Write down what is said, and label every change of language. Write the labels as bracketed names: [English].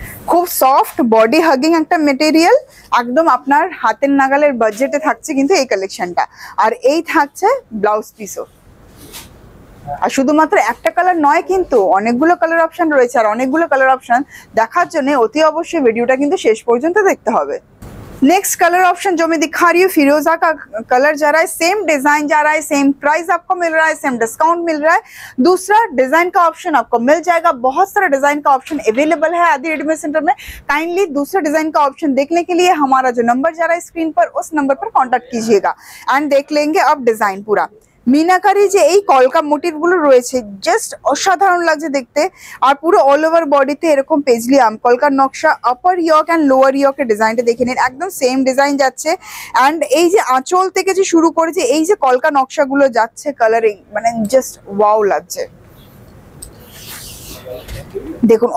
[Bangla] খুব soft body hugging একটা material, একদম আপনার হাতের নাগালের বাজেটে থাকছে কিন্তু এই কালেকশনটা। আর এই থাকছে ব্লাউজ পিসও। আর শুধুমাত্র একটা কালার নয়, কিন্তু অনেকগুলো কালার অপশন রয়েছে। আর অনেকগুলো কালার অপশন দেখার জন্য অতি অবশ্যই ভিডিওটা কিন্তু শেষ পর্যন্ত দেখতে হবে। [Hindi] नेक्स्ट कलर ऑप्शन जो मैं दिखा रही हूँ फिरोजा का कलर जा रहा है, सेम डिजाइन जा रहा है, सेम प्राइस आपको मिल रहा है, सेम डिस्काउंट मिल रहा है। दूसरा डिजाइन का ऑप्शन आपको मिल जाएगा, बहुत सारा डिजाइन का ऑप्शन अवेलेबल है आदि रेडीमेड सेंटर में। काइंडली दूसरा डिजाइन का ऑप्शन देखने के लिए हमारा जो नंबर जा रहा है स्क्रीन पर, उस नंबर पर कॉन्टेक्ट कीजिएगा एंड देख लेंगे अब डिजाइन पूरा। [Bangla] মিনাকারি যে এই কলকা মোটিভগুলো রয়েছে জাস্ট অসাধারণ লাগছে দেখতে। আর পুরো অল ওভার বডিতে এরকম পেজলি আমকলকার নকশা। আপার ইয়ক অ্যান্ড লোয়ার ইয়কের ডিজাইনটা দেখে নিন, একদম সেম ডিজাইন যাচ্ছে। অ্যান্ড এই যে আঁচল থেকে যে শুরু করেছে এই যে কলকা নকশাগুলো যাচ্ছে কালারিং, মানে জাস্ট ওয়াও লাগছে দেখুন।